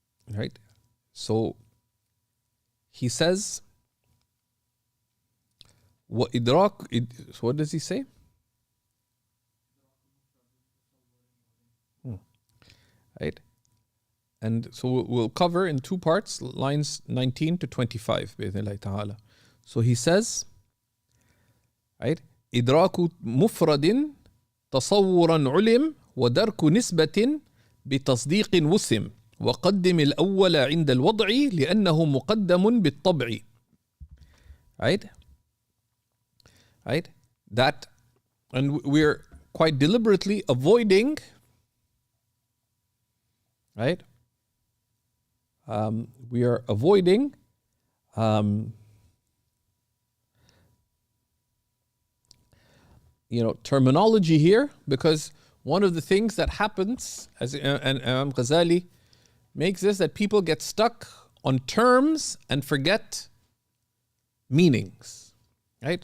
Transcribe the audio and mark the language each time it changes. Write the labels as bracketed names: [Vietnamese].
[English] Right. So he says, so what does he say? Right. And so we'll cover in two parts, lines 19 to 25, بإذن ta'ala. So he says, right, [Arabic] إدراك مفرد تصورا علم ودرك نسبة بتصديق وسم وقدم الأول عند الوضع لأنه مقدم بالطبع. [English] Right? Right? That, and we're quite deliberately avoiding, right? We are avoiding terminology here, because one of the things that happens, and Imam Ghazali makes this, that people get stuck on terms and forget meanings, right?